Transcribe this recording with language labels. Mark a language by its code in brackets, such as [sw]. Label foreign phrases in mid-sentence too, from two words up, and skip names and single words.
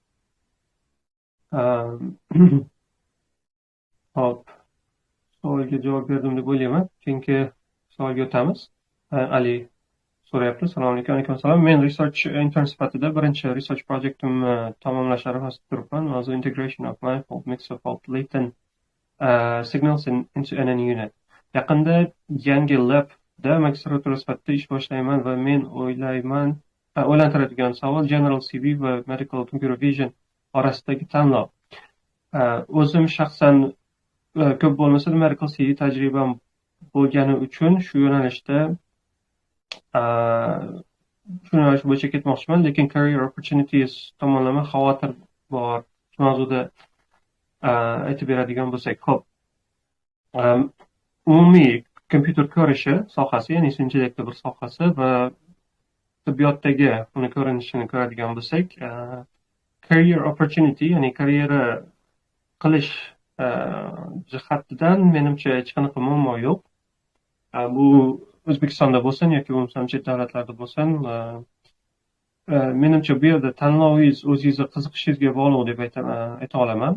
[uz] Hop, savolga javob berdim deb o'ylayman. Keyingi savolga o'tamiz. Ali so'rayapti. Assalomu alaykum. Alaykum assalom. Men [en] research intern [uz] sifatida birinchi research projektimni tamomlash arafasida turibman. [en] Was integration of manifold mixer fault latent signals into NN unit. [uz] Yaqinda yangi labda magistratura sifatida ish boshlayman va men o'ylantiradigan savol [en] General CV [uz] va [en] Medical Computer Vision [uz] orasidagi tanlov. O'zim shaxsan ko'p bo'lmasa [en] Medical CV [uz] tajribam bo'lgani uchun shu yo'nalishda shu yo'nalish bo'yicha ketmoqchiman, lekin [en] career opportunities [uz] tomonlama xavotir bor. Shu mavzuda aytib beradigan bo'lsak, ho'p, umumiy kompyuter ko'rishi sohasi, ya'ni intellektni bir sohasi va tibbiyotdagi uni ko'rinishini ko'radigan bo'lsak, [en] career opportunity, [uz] ya'ni karyera qilish jihatidan menimcha hech qanaqa muammo yo'q. Bu O'zbekistonda bo'lsin yoki bo'lmasam chet davlatlarda bo'lsin, menimcha bu yerda tanlovingiz o'zingizni qiziqishingizga bog'liq deb ayta olaman.